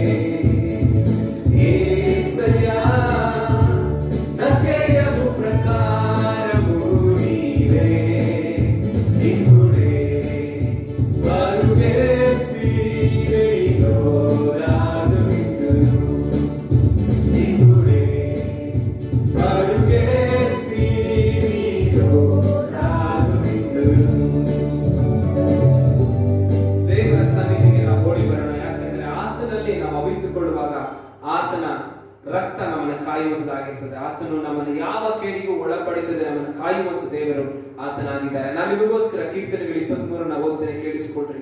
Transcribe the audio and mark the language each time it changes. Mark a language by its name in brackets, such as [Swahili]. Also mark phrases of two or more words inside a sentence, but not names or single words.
[Telugu] యేసయ్యా నా కేయము ప్రకారము నీవే, ఇప్పుడే పరుగెత్తి నీలో దాగుందును, ఇప్పుడే పరుగెత్తి నీలో దాగుందును. [Kannada] ದೇವರ ಸನ್ನಿಧಿಗೆ ನಾವು ಓಡಿ ಬರೋಣ, ಯಾಕಂದ್ರೆ ಆತನಲ್ಲಿ ನಾವು ಅವಿತುಕೊಳ್ಳುವಾಗ ಆತನ ರಕ್ತ ನಮ್ಮನ್ನು ಕಾಯುವಂತದಾಗಿರ್ತದೆ. ಆತನು ನಮ್ಮನ್ನು ಯಾವ ಕೇಡಿಗೂ ಒಳಪಡಿಸದೆ ನಮ್ಮನ್ನು ಕಾಯುವಂತ ದೇವರು ಆತನಾಗಿದ್ದಾರೆ. ನಾನು ಇದಕ್ಕೋಸ್ಕರ ಕೀರ್ತನೆಗಳು 23 ಓದ್ತೇನೆ, ಕೇಳಿಸಿಕೊಡ್ರಿ.